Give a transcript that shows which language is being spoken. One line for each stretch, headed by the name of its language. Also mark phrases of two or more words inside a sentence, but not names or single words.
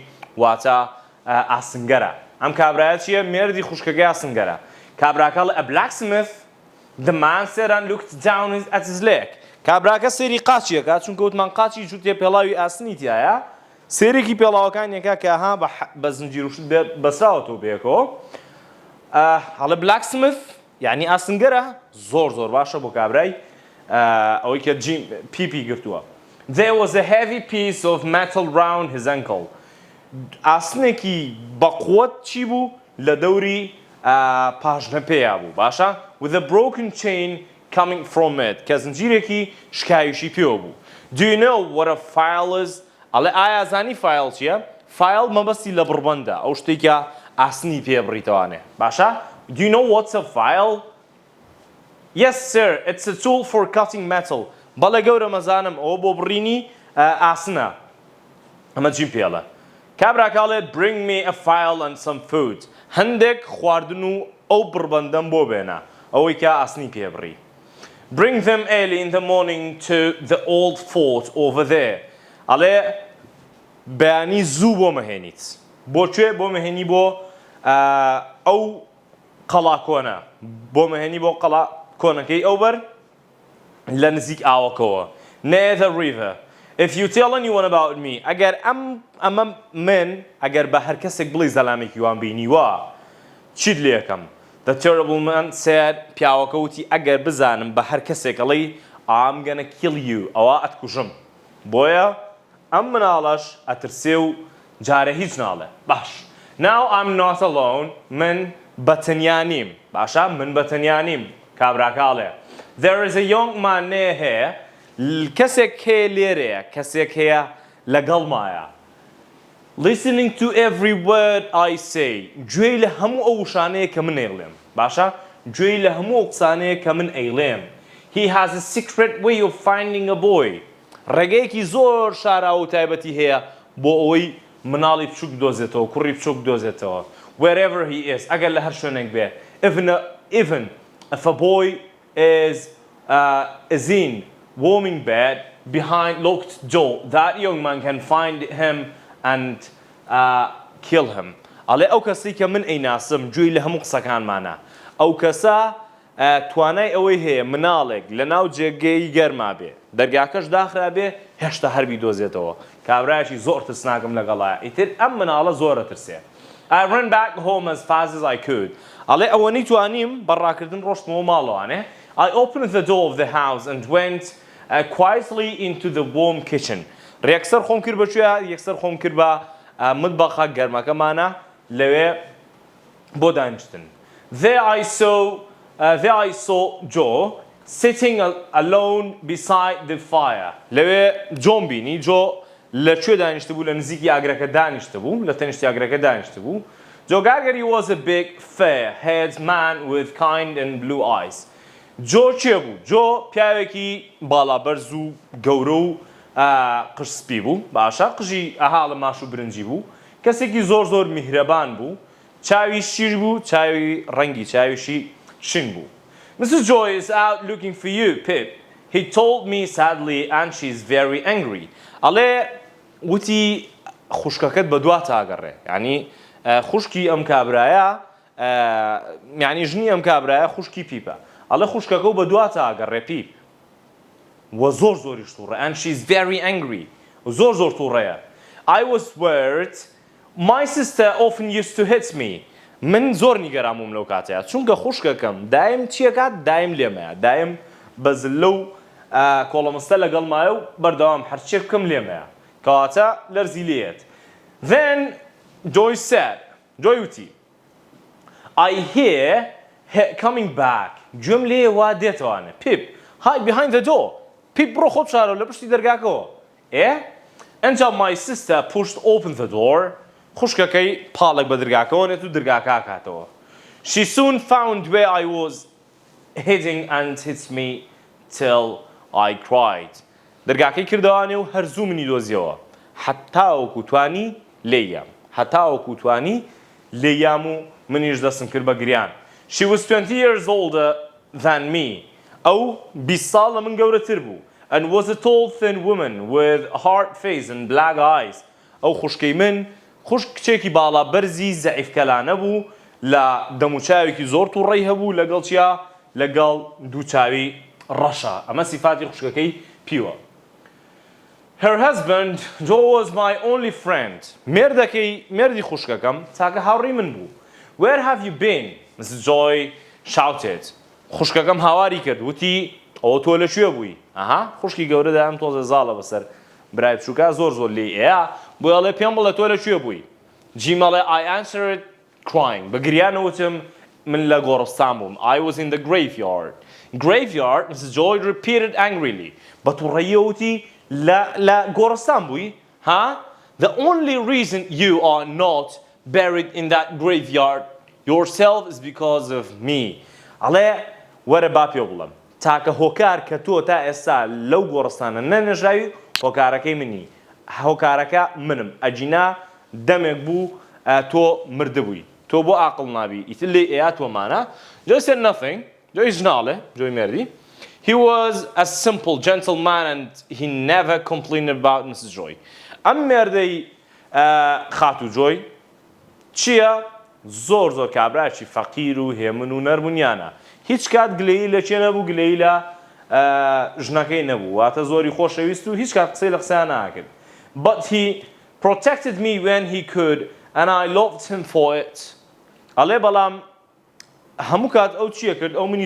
Central Kurdish: واتە ئاسنگەرە ئەم کابرایە چییە؟ مێردی خوشکەکەی ئاسنگەرە کابراکەڵ
English: a blacksmith The man said and looked down at his leg.
Central Kurdish: کابراکە سێری قاچیەکە چونکە وتمان قاچی جووتێ پێڵاوی ئاسنی تایە سێرێکی پێڵاوەکانیەکە کە بە زنجیر و شت بەسراوەتەوە پێکەوە هەڵە blacksmith یعنی ئاسنگەرە زۆر باشە بۆ کابرای ئەوەی کە پیپی گرتووە
English: There was a heavy piece of metal round his ankle
Central Kurdish: ئاسنێکی بەقووەت چی بوو لە دەوری پاژنە پێیا بوو باشە
English: with a broken chain coming from it
Central Kurdish: کە زنجیرێکی شکاویشی پێوە بوو
English: Do you know what a file is
Central Kurdish: ئەڵێ ئایا زانی فایل چییە فایل مەبەستی لە بڕبەندە ئەو شتێکە ئاسنی پێ بڕیتەوانێ باشە
English: Do you know what's a file Yes sir it's a tool for cutting metal
Central Kurdish: بەڵێ گەورە مەزانم ئەوە بۆ بڕینی ئاسنە ئەمە جیم پێڵە کابراکاڵێ
English: Bring me a file and some food
Central Kurdish: هەندێک خواردن و ئەو بڕبەندەم بۆ بێنە ئەوەی کە ئاسنی پێ بڕی
English: Bring them early in the morning to the old fort over there
Central Kurdish: ئەڵێ بەیانی زوو بۆ مەهێنیت بۆ کوێ بۆ مەهێنی بۆ ئەو قەڵا کۆنە بۆ مەهێنی بۆ قەڵا کۆنەکەی ئەو بەر لە نزیک ئاوەکەوە
English: near the river If you tell anyone about me
Central Kurdish: ئەگەر ئەمە من ئەگەر بە هەر کەسێک بڵی زەلامێکی وان بینیوە چیت لێ یەکەم
English: The terrible man said
Central Kurdish: پیاوەکە وتی ئەگەر بزانم بە هەر کەسێک ئەڵێی
English: I'm gonna kill you
Central Kurdish: ئەوە ئەتکوژم بۆیە ئەم مناڵەش ئەترسێ و جارە هیچ ناڵێ باش
English: Now I'm not alone
Central Kurdish: من بەتەنیا نیم باشە من بەتەنیا نیم کابراکاڵێ
English: There is a young man near here کەسێک
Central Kurdish: هەیە لێرەیە کەسێک هەیە لەگەڵمایە
English: Listening to every word I say
Central Kurdish: گوێی لە هەموو ئەو وشانەیە کە من ئەیڵێم باشە گوێی لە هەموو ئەو قسانەیە کە من ئەیڵێم
English: He has a secret way of finding a boy
Central Kurdish: ڕێگەیەکی زۆر شاراوە و تایبەتی هەیە بۆ ئەوەی مناڵی بچووک دۆزێتەوە کوڕی بچووک دۆزێتەوە
English: Wherever he is
Central Kurdish: ئەگەر لە هەر شوێنێک بێ
English: Even if a boy is in warming bed behind locked door that young man can find him and kill him
Central Kurdish: ئەڵێ ئەو کەسی کە من ئەیناسم گوێی لە هەموو قسەکانمانە ئەو کەسە توانای ئەوەی هەیە مناڵێک لە ناو جێگەی گەرما بێ دەرگاکەش داخرا بێ هێشتا هەربی دۆزێتەوە کابرایەکی زۆر ترسناکم لەگەڵایە ئیتر ئەم مناڵە زۆرە ترسێ
English: I ran back home as fast as I could
Central Kurdish: ئەڵێ ئەوەنەی توانیم بەڕاکردن ڕۆشتمەوە ماڵەوانێ
English: I opened the door of the house and went quietly into the warm kitchen
Central Kurdish: ڕێکسەر خۆم کرد بەکوێ یەکسەر خۆم کرد بە متبەخە گەرمەکەمانە لەوێ بۆ دانیشتن There
English: I saw Joe sitting alone beside the fire
Central Kurdish: لەوێ جۆم بینی جۆ لەکوێ دانیشتە بوو لە نزیکی ئاگرەکە دانیشتە بوو لە تەنیشتی ئاگرەکە دانیشتە بوو
English: Joe Gargary was a big fair-haired man with kind and blue eyes
Central Kurdish: جۆ چێ بوو جۆ پیاوێکی باڵابەرز و گەورە و قژسپی بوو باشە قژی ئەهاڵە ماش و برنجی بوو کەسێکی زۆر میهرەبان بوو چاوی شیر بوو چاوی ڕەنگی چاویشی شین بوو Mrs.
English: Joy is out looking for you, Pip. He told me sadly and she's very angry.
Central Kurdish: ئەڵێ وتی خوشکەکەت بە دواتە ئاگەڕێ یعنی خوشکی ئەم کابرایە یعنی ژنی ئەم کابرایە خوشکی پیپە ئەڵێ خوشکەکە و بە دواتە ئاگەڕێ پیپ وە زۆریش تووڕێ
English: and she's very angry
Central Kurdish: زۆر تووڕەیە
English: I was worried my sister often used to hit me
Central Kurdish: من زۆر نیگەراموم لەو کاتەیە چونکە خوشکەکەم دایم چیەکات دایم لێمەیە دایم بەزلە و کۆڵەمستە لەگەڵمایە و بەردەوام هەرچێک بکەم لێمەیە کەواتە لەرزی لێت
English: Then Joy said
Central Kurdish: Joy وتی
English: I hear her coming back
Central Kurdish: گوێم لێ وا دێتەوانێ
English: Pip hide behind the door Pip
Central Kurdish: بڕۆ خۆ بشارە لە پشتی دەرگاکەوە
English: Until my sister pushed open the door
Central Kurdish: خوشکەکەی پاڵێک بە دەرگاکەوە نێت و دەرگاکە هاتەوە
English: She soon found where I was hiding and hit me till I cried
Central Kurdish: دەرگاکەی کردەوانێ و هەرزوو منی دۆزیەوە حەتاوەکو توانی لێیام حەتاوەکو توانی لێیام و منیش دەستم کرد بە گریان
English: She was 20 years older than me
Central Kurdish: ئەو 20 ساڵ لە من گەورەتر بوو
English: and was a tall thin woman with a hard face and black eyes
Central Kurdish: ئەو خوشکەی من خوشک کچێکی باڵا بەرزی زەعیفکەلانە بوو لە دەموچاوێکی زۆر تووڕەی هەبوو لەگەڵ چیا لەگەڵ دووچاوی ڕەشە ئەمە سیفاتی خوشکەکەی پیوە
English: Her husband Joe was my only friend
Central Kurdish: مێردی خوشکەکەم تاکە هاوڕێی من بوو
English: Where have you been?
Central Kurdish: Mrs. Joy shouted خوشکەکەم هاواری کرد وتی ئەوە تۆ لەکوێ بووی ئەها خوشکی گەورەدا ئەم تۆزە زاڵە بەسەر برای بچووکە زۆر لێ ئەیە بۆ ئەڵێ پێم بڵێ تۆ لەکوێ بووی جیمەڵێ
English: I answered crying
Central Kurdish: بە گریانەوتم من لە گۆڕستان بووم
English: I was in the graveyard
Central Kurdish: Mrs.
English: Joy repeated angrily
Central Kurdish: بە تووڕەییە وتی لە گۆڕستان بووی ها
English: The only reason you are not buried in that graveyard yourself is because of me
Central Kurdish: ئەڵێ وەرە با پێ بڵم تاکە هۆکار کە تۆ تا ئێستا لەو گۆڕستانە نەنێژاوی هۆکارەکەی منی هۆکارەکە منم ئەجینا دەمێک بوو تۆ مردبووی تۆ بۆ عاقڵ نابی ئیتر لێ ئەیا تۆمانە
English: Joy said nothing
Central Kurdish: Joy ژناڵێ Joy مێردی
English: He was a simple gentleman and he never complained about Mrs.
Central Kurdish: Joy ئەم مێردەی خاتو Joy چییە زۆر کابراکی فەقیر و هێمن و نەرمونیانە هیچ کات گلەیی لە چێ نەبوو گلەیی لە ژنەکەی نەبوو واتە زۆری خۆشەویست و هیچ کات قسەی لە قسەیان ناکرد
English: But he protected me when he could and I loved him for it
Central Kurdish: ئەڵێ بەڵام هەموو کات ئەو چیە کرد ئەو منی